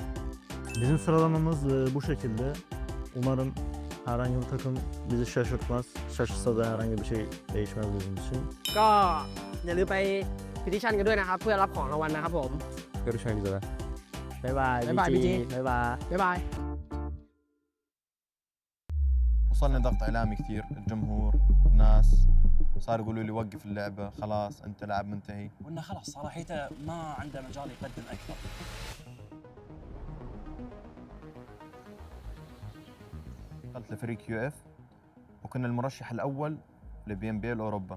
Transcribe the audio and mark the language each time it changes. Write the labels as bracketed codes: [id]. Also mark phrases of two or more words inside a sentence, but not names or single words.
[tr] Bizim sıralamamız bu şekilde. Umarım herhangi bir takım bizi şaşırtmaz. Şaşırsa da herhangi bir şey değişmez bizim için. [th] ก็อย่าลืมไปพิทิชั่นกันด้วยนะครับ เพื่อรับของรางวัลนะครับผม [tr] Görüşmek üzere. [th] บ๊ายบาย บ๊ายบาย BG BG บ๊ายบายบ๊ายบาย [ar] وصلني ضغط اعلامي كثير، الجمهور، الناس صار يقولوا لي وقف اللعبه، خلاص انت لاعب منتهي. وانه خلاص صراحته ما عنده مجال يقدم اكثر. دخلت لفريق UF وكنا المرشح الاول لBNBL اوروبا.